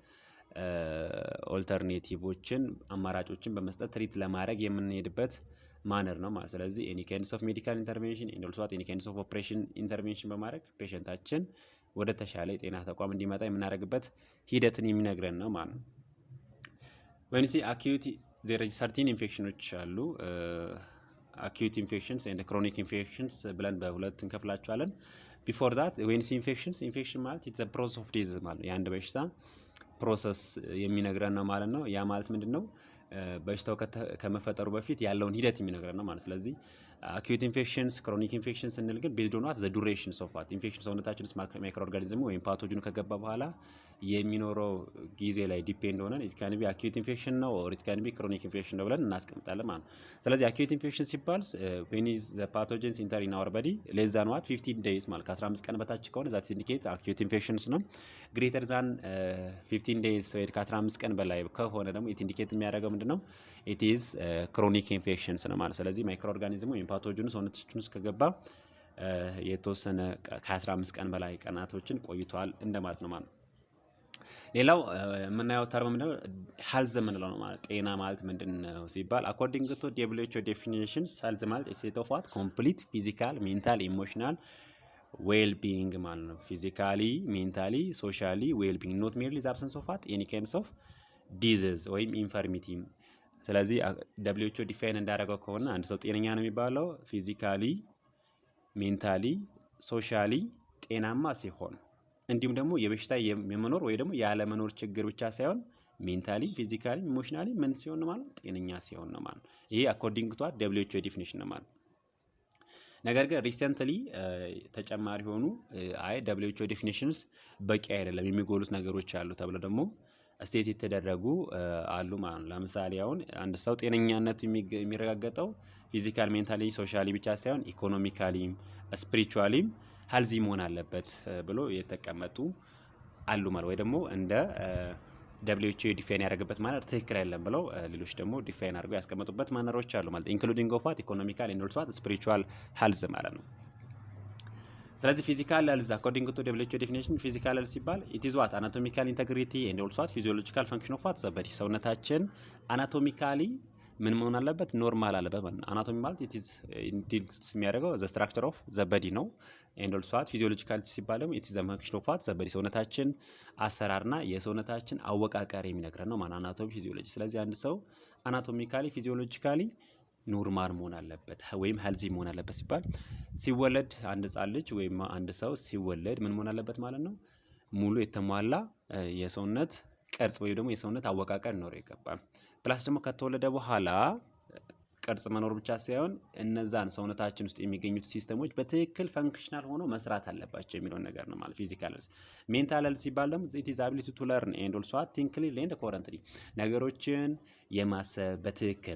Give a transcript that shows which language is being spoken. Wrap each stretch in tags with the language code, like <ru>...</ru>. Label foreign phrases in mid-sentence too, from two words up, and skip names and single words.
<am>ኦልተርኔቲቮችን አማራጮችን በመስጠት ትሪት ለማድረግ የምንሄድበት ማነር ነው ማለት። ስለዚህ</am> <en>any kinds of medical intervention and also any kinds of operation intervention</en> <am>በማድረግ ፔሸንታችን ወደ ተሻለ የጤና ተቋም እንዲመጣ የምናደርግበት ሂደትን የሚነግረን ነው ማለት ነው።</am> <en>when you see acute there are certain</en> <am>ኢንፌክሽኖች አሉ።</am> <en>acute infections and chronic infections</en> <am>ብለን በሁለት እንከፍላቸዋለን።</am> <en>before that when you see infection</en> <am>ማለት</am> <en>it's a process of disease</en> <am>ማለት የአንድ በሽታ ፕሮሰስ የሚነግረን ነው ማለት ነው። ያ ማለት ምንድነው? በሽታው ከመፈጠሩ በፊት ያለውን ሂደት የሚነግረን ነው ማለት። ስለዚህ</am> <en>acute infections chronic infections</en> <am>ስንል ግን</am> <en>based on what the durations of what infection</en> <am>ሰውነታችን ውስጥ ማይክሮ ኦርጋኒዝሙ ወይም ፓቶጅኑ ከገባ በኋላ የሚኖረው ጊዜ ላይ ዲፔንድ ሆነን</am> <en>it can be acute infection</en> <am>ነው</am> <en>or it can be chronic infection</en> <am>ነው ብለን እናስቀምጣለን ማለት ነው። ስለዚህ</am> <en>acute infection</en> <am>ሲባል</am> <en>when is the pathogens enter in our body less than what 15 days</en> <am>ማለት ከ15 ቀን በታች ከሆነ</am> <en>that indicate acute infections</en> <am>ነው።</am> <en>greater than 15 days</en> <am>ወይ ከ15 ቀን በላይ ከሆነ ደግሞ</am> <en>it indicate</en> <am>የሚያደርገው ምንድነው?</am> <en>it is chronic infections</en> <am>ነው ማለት። ስለዚህ ማይክሮ ኦርጋኒዝሙ ወይም ፓቶጅኑ ሰውነታችን ውስጥ ከገባ የተወሰነ ከ15 ቀን በላይ ቀናቶችን ቆይቷል እንደማለት ነው ማለት ነው። ሌላው የምናየው ተርም ምንድነው? ሄልዝ የምንለው ነው ማለት። ጤና ማለት ምንድነው ሲባል</am> <en>according to WHO definitions health</en> <am>ማለት</am> <en>a state of what complete physical mental emotional well being</en> <am>ማለት ነው።</am> <en>physically mentally socially well being not merely the absence of what any kinds of disease</en> <am>ወይም infirmity። ስለዚህ WHO ዲፋይን እንዳደረገው ከሆነ አንድ ሰው ጤነኛ ነው የሚባለው</am> <en>physically mentally socially</en> <am>ጤናማ ሲሆን እንዲሁም ደግሞ የበሽታ የመኖር ወይ ደግሞ ያለ መኖር ችግር ብቻ ሳይሆን</am> <en>mentally physically emotionally</en> <am>ምን ሲሆን ነው ማለት ጤነኛ ሲሆን ነው ማለት። ይሄ</am> <en>according to WHO</en> <am>ዲፊኒሽን ነው ማለት። ነገር ግን ሪሰንትሊ ተጨማሪ ሆኑ WHO ዲፊኒሽንስ በቂ አይደለም የሚጎሉት ነገሮች አሉ ተብሎ ደግሞ ስቴት የተደረጉ አሉ ማለት ነው። ለምሳሌ አሁን አንድ ሰው ጤነኛነቱ የሚረጋገጠው</am> <en>physical mentally socially</en> <am>ብቻ ሳይሆን ኢኮኖሚካሊም ስፒሪቹዋሊም ሄልዚ መሆን አለበት ብሎ የተቀመጡ አሉ ማለት። ወይ ደግሞ እንደ WHO ዲፋይን ያደረገበት ማነር ትክክል አይደለም ብለው ሌሎች ደግሞ ዲፋይን አድርገው ያስቀመጡበት ማነሮች አሉ ማለት</am> <en>including of what economical and also what spiritual health</en> <am>ማለት ነው። ስለዚህ</am> <en>physical health according to WHO definition physical health</en> <am>ሲባል</am> <en>it is what anatomical integrity and also what physiological function of what the body</en> <am>ሰውነታችን አናቶሚካሊ ምን መሆን አለበት? ኖርማል አለበት ማለት ነው። አናቶሚ ማለት</am> <en>it is</en> <am>ዲልስ የሚያደርገው</am> <en>the structure of the body</en> <am>ነው።</am> <en>and also what physiological</en> <am>ሲባል ደግሞ</am> <en>it is the function of what the body</en> <am>ሰውነታችን አሰራርና የሰውነታችን አወቃቀር የሚነግረን ነው ማለት</am> <en>anatomy physiology።</en> <am>ስለዚህ አንድ ሰው</am> <en>anatomically physiologically normal</en> <am>መሆን አለበት ወይም ሄልዚ መሆን አለበት ሲባል ሲወለድ አንድ ህጻን ልጅ ወይም አንድ ሰው ሲወለድ ምን መሆን አለበት ማለት ነው? ሙሉ የተሟላ የሰውነት ቅርጽ ወይም ደግሞ የሰውነት አወቃቀር ሊኖረው ይገባል። ፕላስ ደግሞ ከተወለደ በኋላ ቅርጽ መኖር ብቻ ሳይሆን እነዛን ሰውነታችን ውስጥ የሚገኙት ሲስተሞች በትክክል ፈንክሽናል ሆኖ መስራት አለባቸው የሚለውን ነገር ነው ማለት</am> <en>physical health። mental health</en> <am>ሲባል ደግሞ</am> <en>it is ability to learn and also think clearly and coherently</en> <am>ነገሮችን የማሰብ በትክክል</am>